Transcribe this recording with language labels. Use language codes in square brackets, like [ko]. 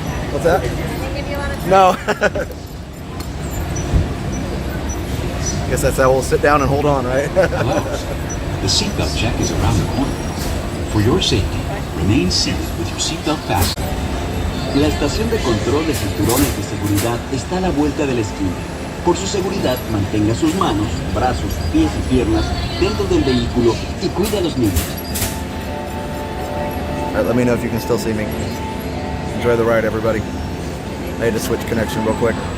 [en] What's that? No. Guess that's how we'll sit down and hold on, right? Hello. The seatbelt check is around the corner. For your safety, remain seated with your seatbelt fastened. [es] La estación de control de cinturones de seguridad está a la vuelta de la esquina. Por su seguridad, mantenga sus manos, brazos, pies y piernas dentro del vehículo y cuide a los niños. [en] All right, let me know if you can still see me. Enjoy the ride, everybody. I had to switch connection real quick.